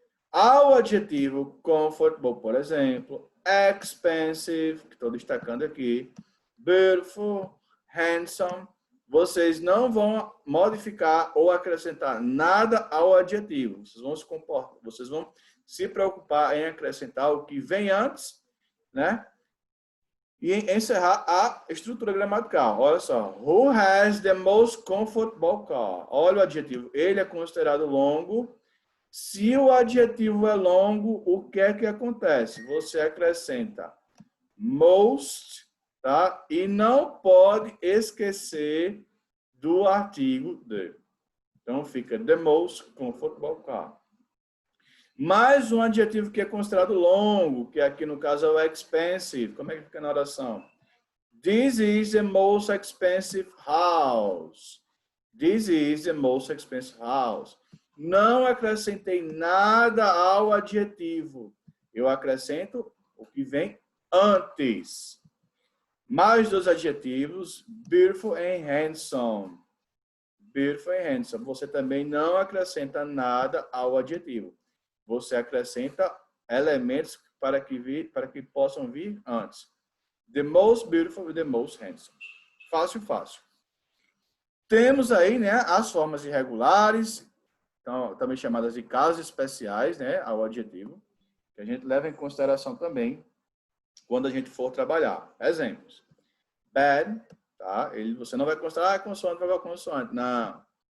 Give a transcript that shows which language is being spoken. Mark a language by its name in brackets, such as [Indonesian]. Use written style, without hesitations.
[Portuguese] Ao adjetivo comfortable, por exemplo, expensive, que estou destacando aqui, beautiful, handsome, vocês não vão modificar ou acrescentar nada ao adjetivo. Vocês vão se preocupar em acrescentar o que vem antes, né? E encerrar a estrutura gramatical. Olha só. [English] Who has the most comfortable car? [Portuguese] Olha o adjetivo. Ele é considerado longo. Se o adjetivo é longo, o que é que acontece? Você acrescenta most, tá? E não pode esquecer do artigo the. Então fica [English] the most comfortable car. [Portuguese] Mais um adjetivo que é considerado longo, que aqui no caso é o expensive. Como é que fica na oração? [English] This is the most expensive house. This is the most expensive house. [Portuguese] Não acrescentei nada ao adjetivo. Eu acrescento o que vem antes. Mais dois adjetivos, [English] beautiful and handsome. Beautiful and handsome. [Portuguese] Você também não acrescenta nada ao adjetivo. Você acrescenta elementos para que possam vir antes. [English] The most beautiful e the most handsome. [Portuguese] Fácil, fácil. Temos aí, né, as formas irregulares, então, também chamadas de casos especiais, né, ao adjetivo, que a gente leva em consideração também quando a gente for trabalhar. Exemplos. Bad, tá? Você não vai considerar consoante, vai consoante. Não.